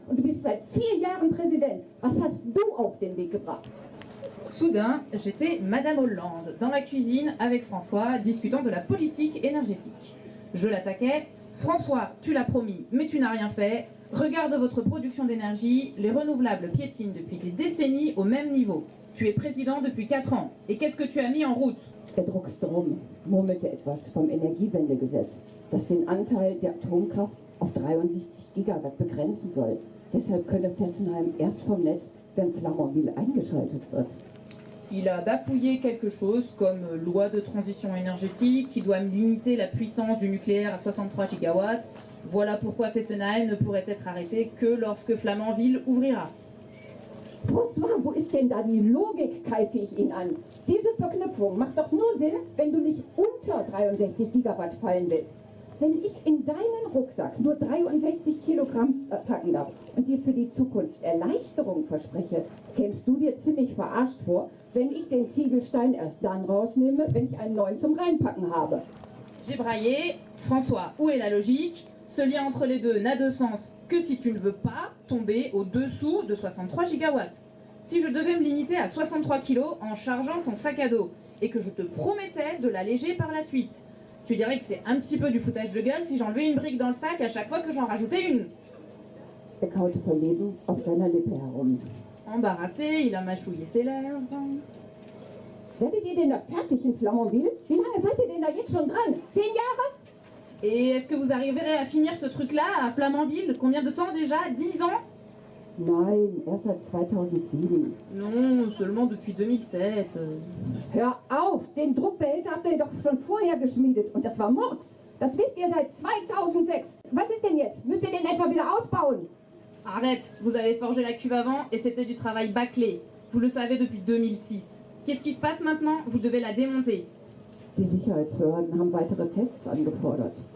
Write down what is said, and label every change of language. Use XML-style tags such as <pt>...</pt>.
<de>Und du bist seit 4 Jahren Präsident. Was hast du auf den Weg gebracht?</de> <fr>Soudain, j'étais Madame Hollande, dans la cuisine avec François, discutant de la politique énergétique. Je l'attaquais. François, tu l'as promis, mais tu n'as rien fait. Regarde votre production d'énergie, les renouvelables piétinent depuis des décennies au même niveau. Tu es président depuis 4 ans. Et qu'est-ce que tu as mis en route?</fr> <de>Der Druckstrom murmelte etwas vom Energiewendegesetz, das den Anteil der Atomkraft auf 63 Gigawatt begrenzen soll. Deshalb könne Fessenheim erst vom Netz, wenn Flamanville eingeschaltet wird.</de> <fr>Il a bafouillé quelque chose comme loi de transition énergétique qui doit limiter la puissance du nucléaire à 63 gigawatts. Voilà pourquoi Fessenheim ne pourrait être arrêté que lorsque Flamanville ouvrira.</fr> <de>François, wo ist denn da die Logik, keife ich ihn an. Diese Verknüpfung macht doch nur Sinn, wenn du nicht unter 63 Gigawatt fallen willst. Wenn ich in deinen Rucksack nur 63 Kilogramm packen darf und dir für die Zukunft Erleichterung verspreche, kämst du dir ziemlich verarscht vor, wenn ich den Ziegelstein erst dann rausnehme, wenn ich einen neuen zum Reinpacken habe.</de> <fr>J'ai braillé. François, où est la logique? Ce lien entre les deux n'a de sens que si tu ne veux pas tomber au-dessous de 63 gigawatts. Si je devais me limiter à 63 kilos en chargeant ton sac à dos et que je te promettais de l'alléger par la suite, tu dirais que c'est un petit peu du foutage de gueule si j'enlevais une brique dans le sac à chaque fois que j'en rajoutais une.</fr> <de>Er kaute verlegen auf seiner Lippe herum.</de> <fr>Embarrassé, il a mâchouillé ses lèvres.</fr> <de>Werdet ihr denn da fertig in Flamanville? Wie lange seid ihr denn da jetzt schon dran? 10 Jahre?</de> <fr>Et est-ce que vous arriverez à finir ce truc-là à Flamanville? Combien de temps déjà? 10 ans?</fr> <de>Nein, erst seit 2007.</de> <fr>Non, seulement depuis 2007.</fr> <de>Hör auf, den Druckbehälter habt ihr doch schon vorher geschmiedet und das war Murks. Das wisst ihr seit 2006. Was ist denn jetzt? Müsst ihr den etwa wieder ausbauen?</de> <fr>Arrête, vous avez forgé la cuve avant et c'était du travail bâclé. Vous le savez depuis 2006. Qu'est-ce qui se passe maintenant? Vous devez la démonter.</fr> <de>Die Sicherheitsbehörden haben weitere Tests angefordert.</de>